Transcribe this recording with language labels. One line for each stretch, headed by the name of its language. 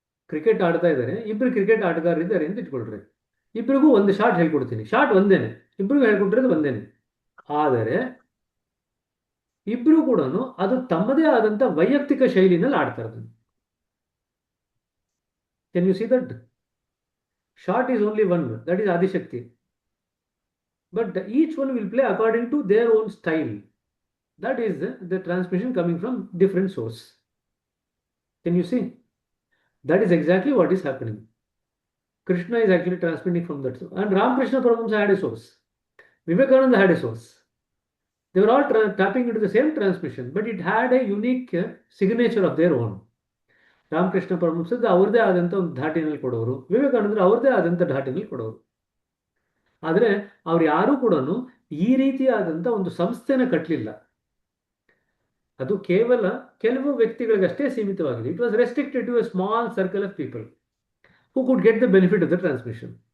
Kannada: Cricket ಆಡ್ತಾ ಇದ್ದಾರೆ, ಇಬ್ರು ಕ್ರಿಕೆಟ್ ಆಟಗಾರರು ಇದ್ದಾರೆ ಅಂತ ಇಟ್ಕೊಳ್ರಿ. ಇಬ್ಬರಿಗೂ ಒಂದು ಶಾಟ್ ಹೇಳ್ಕೊಡ್ತೀನಿ, ಶಾಟ್ ಒಂದೇನೆ, ಇಬ್ರಿಗೂ ಹೇಳ್ಕೊಟ್ಟಿರೋದು ಒಂದೇನೆ. ಆದರೆ ಇಬ್ರು ಕೂಡ ಅದು ತಮ್ಮದೇ ಆದಂತ ವೈಯಕ್ತಿಕ ಶೈಲಿನಲ್ಲಿ ಆಡ್ತಾ ಇರೋದು.
English: Can you see that? Shot is only one, that is Adishakti. But each one will play according to their own style. That is the transmission coming from different source. Can you see? That is exactly what is happening. Krishna is actually transmitting from that source. And Ramakrishna Paramahamsa had a source. Vivekananda had a source. They were all tapping into the same transmission, but it had a unique signature of their own.
Kannada: Ramakrishna ಪರಮಹಂಸದ ಅವ್ರದೇ ಆದಂಥ ಒಂದು ಧಾಟಿನಲ್ಲಿ ಕೊಡೋರು, ವಿವೇಕಾನಂದರು ಅವ್ರದೇ ಆದಂಥ ಧಾಟಿನಲ್ಲಿ ಕೊಡೋರು. ಆದರೆ ಅವ್ರು ಯಾರೂ ಕೂಡ ಈ ರೀತಿಯಾದಂಥ ಒಂದು ಸಂಸ್ಥೆನ ಕಟ್ಟಲಿಲ್ಲ. ಅದು ಕೇವಲ ಕೆಲವು ವ್ಯಕ್ತಿಗಳಿಗಷ್ಟೇ ಸೀಮಿತವಾಗಿದೆ.
English: It was restricted to a small circle of people who could get the benefit of the transmission.